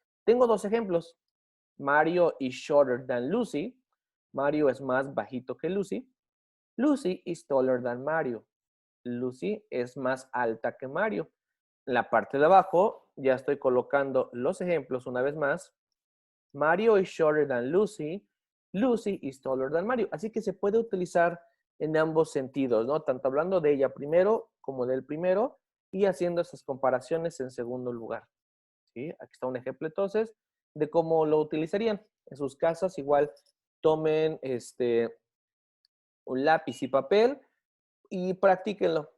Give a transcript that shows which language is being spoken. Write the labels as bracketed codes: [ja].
[es] Tengo dos ejemplos, [en] Mario is shorter than Lucy, [es] Mario es más bajito que Lucy, [en] Lucy is taller than Mario, [es] Lucy es más alta que Mario. En la parte de abajo ya estoy colocando los ejemplos una vez más. [en] Mario is shorter than Lucy. Lucy is taller than Mario. [es] Así que se puede utilizar en ambos sentidos, ¿no? Tanto hablando de ella primero como del primero y haciendo esas comparaciones en segundo lugar. ¿Sí? Aquí está un ejemplo entonces de cómo lo utilizarían. En sus casas igual tomen un lápiz y papel y practíquenlo.